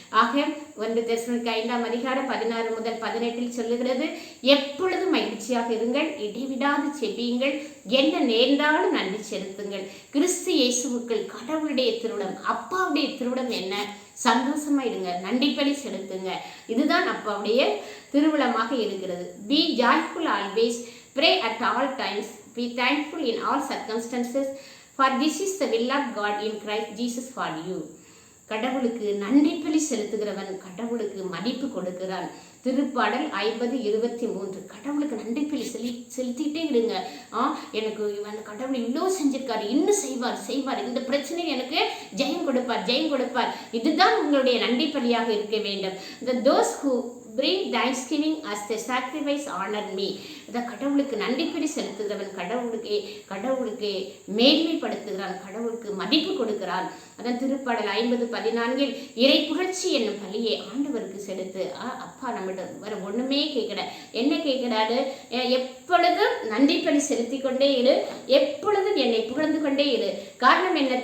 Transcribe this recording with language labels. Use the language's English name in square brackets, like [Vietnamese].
[Tamil] ஆக 1 தெசலோனிக்கேயர் 5ஆம் அதிகாரம் 16 முதல் 18 சொல்லுகிறது, எப்பொழுதும் மகிழ்ச்சியாக இருங்கள், இடைவிடாது செபியுங்கள், என்ன நேர்ந்தாலும் நன்றி செலுத்துங்கள். கிறிஸ்து இயேசுவுக்குள் கடவுளுடைய திருவிடம், அப்பாவுடைய திருவிடம் என்ன? சந்தோஷமா இருங்க, நன்றி பலி செலுத்துங்க. இதுதான் அப்பாவுடைய திருவிழமாக இருக்கிறது. [English] Be joyful always, pray at all times, be thankful in all circumstances, for this is the will of God in Christ Jesus for you. [Tamil] கடவுளுக்கு நன்றி பலி செலுத்துகிறவன் கடவுளுக்கு மதிப்பு கொடுக்கிறான். திருப்பாடல் 50:23. கடவுளுக்கு நன்றி பலி செலுத்திட்டே இருங்க. எனக்கு அந்த கடவுள் இவ்வளோ செஞ்சிருக்காரு, இன்னும் செய்வார், இந்த பிரச்சனை எனக்கு ஜெயம் கொடுப்பார். இதுதான் உங்களுடைய நன்றி பலியாக இருக்க வேண்டும். [English] Those who bring thanksgiving as the sacrifice honor me. [Tamil] கடவுளுக்கு நன்றி பலி செலுத்துகிறவன் கடவுளுக்கு மேன்மைப்படுத்துகிறான், கடவுளுக்கு மதிப்பு கொடுக்கிறான். அதான் திருப்பாடல் 50:14 இறை புகழ்ச்சி என்னும் பலியை ஆண்டவருக்கு செலுத்து. அப்பா நம்மகிட்ட வேற ஒண்ணுமே கேட்கல. என்ன கேட்கிறாரு? எப்பொழுதும் நன்றி பலி செலுத்தி கொண்டே இரு, எப்பொழுதும் என்னை புகழ்ந்து கொண்டே இரு. காரணம் என்ன?